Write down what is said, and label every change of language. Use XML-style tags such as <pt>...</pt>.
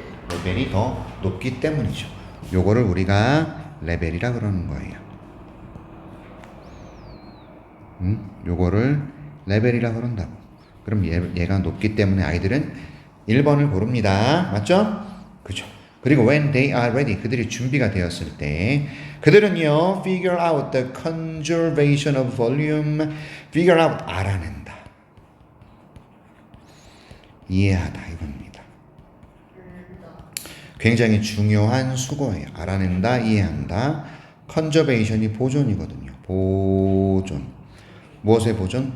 <ko>레벨이 더 높기 때문이죠. 요거를 우리가 레벨이라 그러는 거예요. 요거를 레벨이라 그런다고. 그럼 얘가 높기 때문에 아이들은 1번을 고릅니다. 맞죠? 그죠.</ko> <en>그리고 when they are ready,</en> <ko>그들이 준비가 되었을 때 그들은요</ko> <en>figure out the conservation of volume.</en> <ko>figure out, 알아낸다, 이해하다 이겁니다. 굉장히 중요한 수거예요. 알아낸다, 이해한다. conservation이 보존이거든요. 보존. 무엇의 보존?</ko>